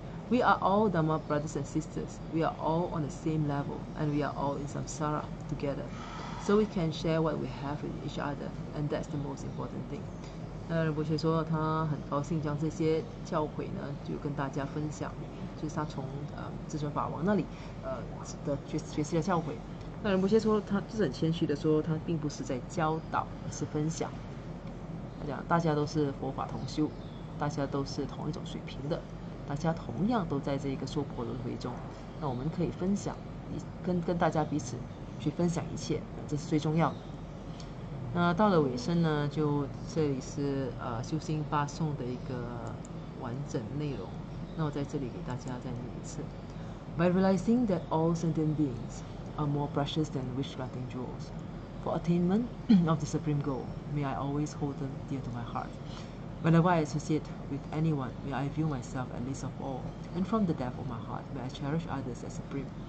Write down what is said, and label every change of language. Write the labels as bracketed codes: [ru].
[en] We are all Dhamma brothers and sisters. We are all on the same level, and we are all in samsara together. So we can share what we have with each other, and that's the most important thing. [zh] 那仁波切说，他很高兴将这些教诲呢，就跟大家分享，就是他从至尊法王那里的学习的教诲。那仁波切说，他就是很谦虚的说，他并不是在教导，而是分享。他讲，大家都是佛法同修，大家都是同一种水平的，大家同样都在这个娑婆轮回中。那我们可以分享，跟大家彼此去分享一切，这是最重要的。那到了尾声呢，就这里是修心八颂的一个完整内容。那我在这里给大家再念一次。 [en] By realizing that all sentient beings are more precious than wish-granting jewels, for attainment of the supreme goal, may I always hold them dear to my heart. Whenever I associate with anyone, may I view myself as least of all, and from the depth of my heart, may I cherish others as supreme.